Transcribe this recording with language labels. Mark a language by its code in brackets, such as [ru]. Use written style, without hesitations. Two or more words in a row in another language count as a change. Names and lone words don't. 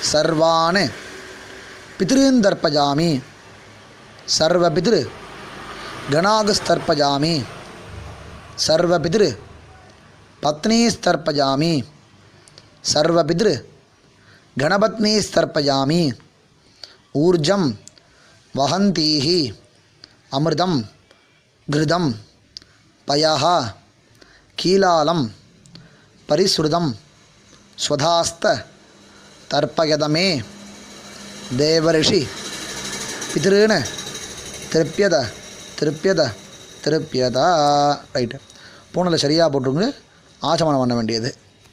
[sa] सर्वान् पितॄन् तर्पयामि सर्वपितृ गणांस्तर्पयामि सर्वपितृ पत्नीस्तर्पयामि सर्वपितृ गणपत्नीस्तर्पयामि ऊर्जं वहन्तीः अमृतं घृतं पयः कीलालं परिस्रुतम् स्वधास्थ तर्पयत मे देवर्षि पितॄन् तृप्यत तृप्यत तृप्यत. [ta] ரைட்டு, பூனலை சரியாக போட்டுருங்க. ஆச்சமனம் பண்ண வேண்டியது.